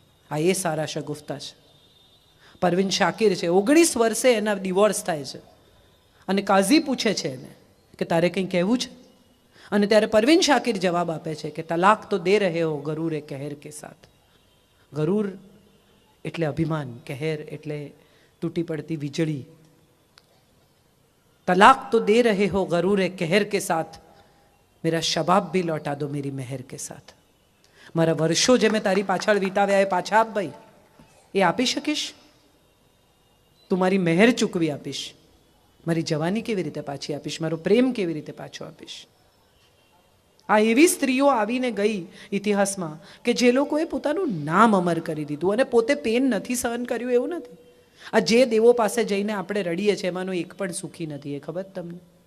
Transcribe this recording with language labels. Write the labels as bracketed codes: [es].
[gu] આ એ સારા શગુફ્તા છે. પરવીન શાકિર છે, 19 વર્ષે એના ડિવોર્સ થાય છે અને કાઝી પૂછે છે એને કે તારે કંઈ કહેવું છે? અને ત્યારે પરવીન શાકિર જવાબ આપે છે કે [hi] તલાક તો દે રહે હો ગરૂર કહેર કે સાથ. [gu] ગરૂર એટલે અભિમાન, કહેર એટલે તૂટી પડતી વીજળી. [hi] तलाक तो दे रहे हो गरूर कहर के साथ, मेरा शबाब भी लौटा दो मेरी मेहर के साथ. [gu] मारा वर्षो जे मैं तारी पाछळ वीताव्या ए पाछा आप भाई, ए आपी शकीश? તું મારી મહેર ચૂકવી આપીશ, મારી જવાની કેવી રીતે પાછી આપીશ, મારો પ્રેમ કેવી રીતે પાછો આપીશ. આ એવી સ્ત્રીઓ આવીને ગઈ ઇતિહાસમાં કે જે લોકોએ પોતાનું નામ અમર કરી દીધું અને પોતે પેન નથી સહન કર્યું એવું નથી. આ જે દેવો પાસે જઈને આપણે રડીએ છીએ એમાંનો એક પણ સુખી નથી, એ ખબર તમને?